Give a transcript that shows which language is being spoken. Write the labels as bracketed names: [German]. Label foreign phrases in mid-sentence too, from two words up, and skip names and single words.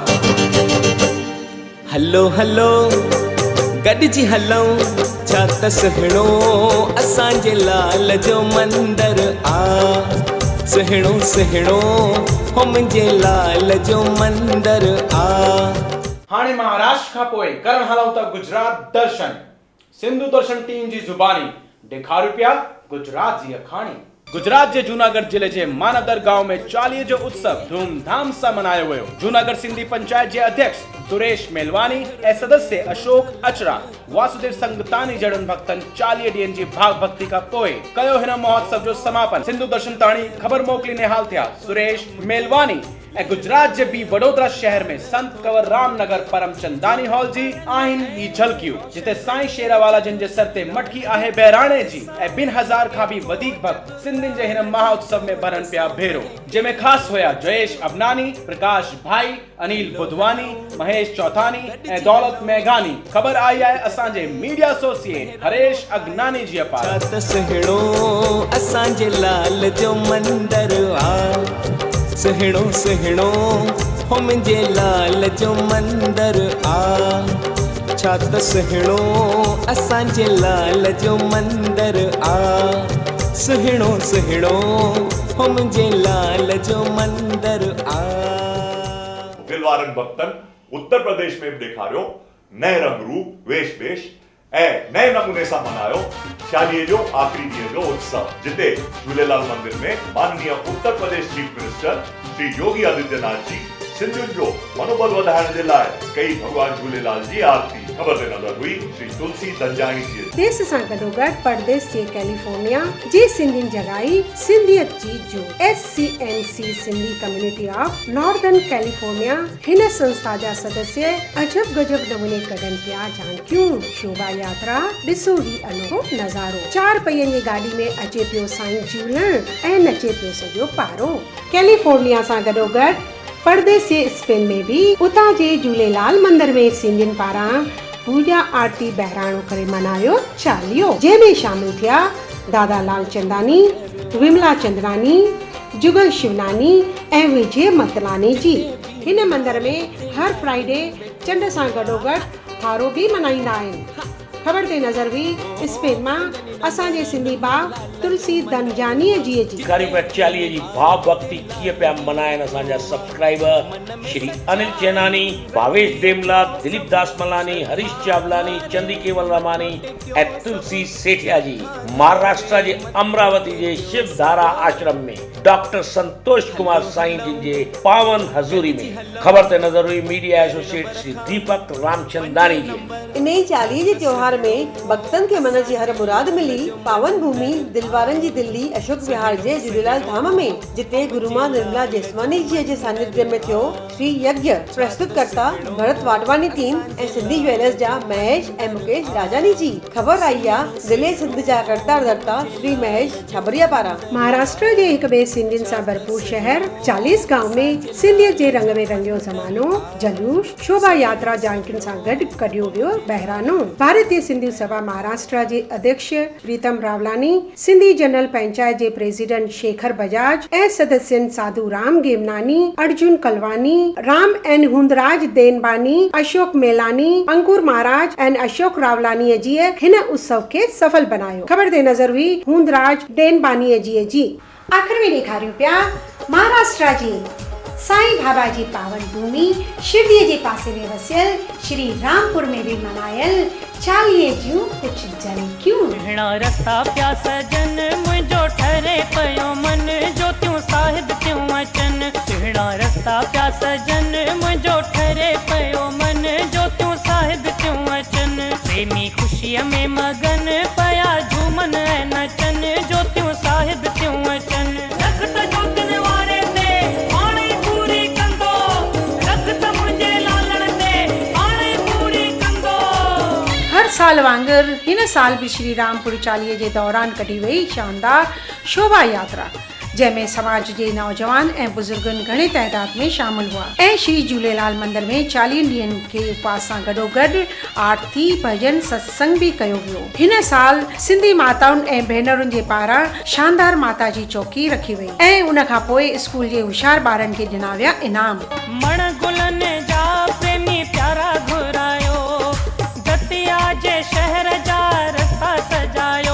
[Sindhi] हलो हलो गॾिजी हलूं, छा त सुहिणो असांजे लाल जो मंदर आ। सुहिणो सुहिणो हो मुंहिंजे लाल जो मंदर आ। हाणे महाराष्ट्र खां पोइ करण हलूं था गुजरात दर्शन। सिंधु दर्शन टीम जी ज़ुबानी ॾेखारियो पिया गुजरात जी अखाणी। गुजरात जे जूनागढ़ जिले जे मानवदर गांव में चालीहे जो उत्सव धूमधाम सां मनायो वियो। जूनागढ़ सिंधी पंचायत जे अध्यक्ष सुरेश मेलवानी ऐं सदस्य अशोक अचरा, वासुदेव संगतानी जड़न भक्तन 40 ॾींहनि जी भाव भक्ति खां पोइ कयो हिन महोत्सव जो समापन। सिंधु दर्शन ताणी ख़बर मोकली निहाल थिया सुरेश मेलवानी ऐं गुजरात जे बि वडोदरा शहर में संत कंवर राम नगर परमचंदानी हॉल जी आहिनि ही झलकियूं, जिते साईं शेरावाला जिन जे सर ते मटकी आहे बहिराणे जी ऐं 2000 खां बि वधीक भक्त सिंधियुनि जे हिन महोत्सव में भरन पिया भेरो, जंहिंमें ख़ासि हुया जयेश अबनानी, प्रकाश भाई, अनिल बुधवानी, महेश चौथानी ऐं दौलत मेघानी। ख़बर आई आहे असांजे [English] media associate [Sindhi] हरेश अगनानी जी पारां। छा त सुहिणो असांजे लाल जो मंदर आ। सुहिणो सुहिणो हो मुंहिंजे लाल जो मंदर आ। छा त सुहिणो असांजे लाल जो मंदर आ। सुहिणो सुहिणो हो मुंहिंजे लाल जो मंदर आ। दिलवारन भक्तन उत्तर प्रदेश में भी ॾेखारियो नए रंग रूप वेश वेश ऐं नए नमूने सां मनायो चालीहे जो आख़िरी ॾींहं जो उत्सव, जिते झूलेलाल मंदिर में माननीय उत्तर प्रदेश [English] Chief Minister [Sindhi] श्री योगी आदित्यनाथ जी सिंधियुनि जो मनोबल वधाइण जे लाइ कई भगवान झूलेलाल जी आरती ख़बर ते नज़र हुई श्री तुलसी दंजाणी जी। देश सां गॾोगॾु परदेस जे कैलिफोर्निया जे सिंधियुनि जॻाई सिंधियत जी जो SCNC सिंधी कम्युनिटी ऑफ नॉर्दर्न कैलिफोर्निया हिन संस्था जा सदस्य अजब गजब नमूने कढनि पिया झांकियूं। शोभा यात्रा ॾिसो ही अनोखो नज़ारो। 4 पहियनि जी गाॾी में अचे पियो साईं झूलण ऐं नचे पियो सॼो पारो। कैलिफोर्निया सां गॾोगॾु परदेस जे स्पेन में भी उतां जे झूलेलाल मंदिर में सिंधियुनि पारां पूजा आरती बहिराणो करे मनायो चालीहो, जंहिंमें शामिल थिया दादा लाल चंदानी, विमला चंदनानी, जुगल शिवनानी ऐं विजय मतलानी जी। हिन मंदिर में हर फ्राइडे चंड सां गॾोगॾु थारो भी मनाईंदा आहिनि। ख़बर ते नज़र हुई स्पेन मां असांजे सिंधी भाउ तुलसी दनजानीअ जी ॾेखारी पिया चालीहे जी भाव भक्ति कीअं पिया मल्हाइनि असांजा सब्सक्राइबर श्री अनिल चेनानी, भावेश देमला, दिलीप दास मलानी, हरीश चावलानी, चंदी केवल रमानी ऐं तुलसी सेठिया जी। महाराष्ट्र जे अमरावती जे शिव धारा आश्रम में डॉक्टर संतोष कुमार साईं जिन जे पावन हज़ूरी में। ख़बर ते नज़र हुई [English] media associate [Sindhi] श्री दीपक रामचंदानी जी। इन चालीहे जे त्योहार में भक्तन के मन जी हर मुराद मिली। पावन भूमि दिलवारन जी दिल्ली अशोक विहार जे झूलेलाल धाम में, जिते गुरु मां निर्मला जेसवानी जी जे सानिध्य में थियो श्री यज्ञ प्रस्तुतकर्ता भरत वाटवानी टीम ऐं सिंधी ज्वेलर्स जा महेश ऐं मुकेश राजानी जी। ख़बर आई आहे जिले सिंध जा करतार धर्ता श्री महेश छाबरिया पारां। महाराष्ट्र जे हिक ॿिए सिंधियुनि सां भरपूर शहर 40 गांव में सिंधियत जे रंग में रंगियो ज़मानो, जलूस, शोभा यात्रा जानकिन सां गॾु कढियो वियो बहिरानो। भारतीय सिंधी सभा महाराष्ट्र जे अध्यक्ष प्रीतम रावलानी, सिंधी जनरल पंचायत जे प्रेसिडेंट शेखर बजाज ऐं सदस्यनि साधु राम गेमनानी, अर्जुन कलवानी, राम एन हुंदराज देनबानी, अशोक मेलानी, अंकुर महाराज ऐं अशोक रावलानी जी हिन उत्सव खे सफल बनायो। ख़बर ते नज़र हुई हुंदराज देनबानी जी। आख़िर में ॾेखारियूं पिया महाराष्ट्र जी साईं बाबा जी पावन भूमि शिरडीअ जे पासे में वसियल श्री रामपुर में भी मनायल चालीहे जूं कुछ झलकियूं। हिणा रस्ता प्या सजन मुंहिंजो ठरे पयो मन, ज्योतियूं साहिब थियूं अचन। हिणा रस्ता प्या सजन मुंहिंजो ठरे पयो मन, ज्योतियूं साहिब थियूं अचन। प्रेमी ख़ुशीअ में मगन पया झूमन ऐं नचन, ज्योतियूं साहिब थियूं अचन। रखत ज्योतिन वारे ते हाणे पूरी कंदो, रखत मुंहिंजे लालण ते हाणे पूरी कंदो। हर साल वांगुरु हिन साल भी श्री रामपुर चालीहे जे दौरान कढी वई शानदार शोभा यात्रा, जंहिंमें समाज जे नौजवान ऐं बुजुर्गनि घणे तइदाद में शामिल हुआ ऐं श्री झूलेलाल मंदिर में 40 ॾींहंनि के उपवास सां गॾोगॾु आरती भजन सत्संग भी कयो वियो। हिन साल सिंधी माताउनि ऐं भेनरुनि जे पारां शानदार माता जी चौकी रखी वई ऐं उन खां पोइ स्कूल जे होशियार ॿारनि खे ॾिना विया इनाम। मण गुलनि जा प्रेमी प्यारा घुरायो, दतिया जे शहर जा रस्ता सजायो।